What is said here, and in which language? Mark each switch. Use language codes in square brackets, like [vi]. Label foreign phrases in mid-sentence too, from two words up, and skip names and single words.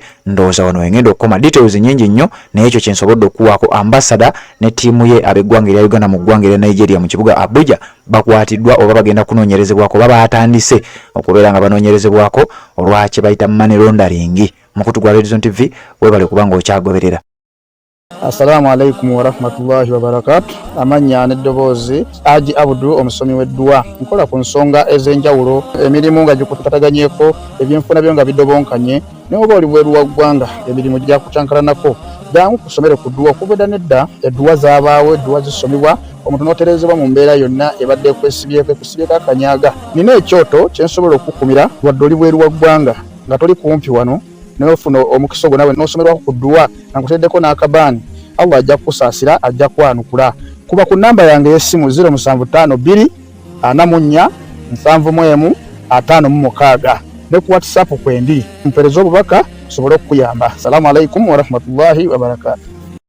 [lg] Ndowooza wano wengenda okukoma details nyingi nnyo, naye ekyo kye nsobodde okukuwaako. Ambassador ne ttiimu ye ab'eggwanga erya Uganda mu ggwanga erya Nigeria mu kibuga Abuja bakwatiddwa oba bagenda kunoonyerezebwako oba baatandise okubeera nga banoonyerezebwako olwakye bayita [en] money laundering. [lg] Mukutu gwa Red Zone TV weebale kuba ng'okyagoberera. [ar] السلام عليكم ورحمة الله وبركاته. [lg] Amanya n'eddoboozi Haji Abdul omusomi w'eddua. Nkola ku nsonga ez'enjawulo, emirimu nga gikutataganyeko, ebyenfuna byo nga bidobonkanye, n'oba oli bweru wa ggwanga emirimu gya kucankalanako. Jangu kusomere ku ddua. Okuva nedda eddua zaabaawo, eddua zisomibwa, omuntu n'otereezebwa mu mbeera yonna ebadde kwesibyeko akanyaaga. Nina ekyoto kye nsobola okukumira wadde oli bweru wa ggwanga nga toli kumpi wano n'ofuna omukisa ogwo nawe n'osomerwako ku ddua nga nkuteddeko n'akabaani. Allah ajja kukusaasira, ajja kwanukula. Kuba ku namba yange y'essimu 0752 44 71 56 ne ku WhatsApp kwendi mpereza obubaka sobole okukuyamba. [ar] السلام عليكم ورحمة الله وبركاته.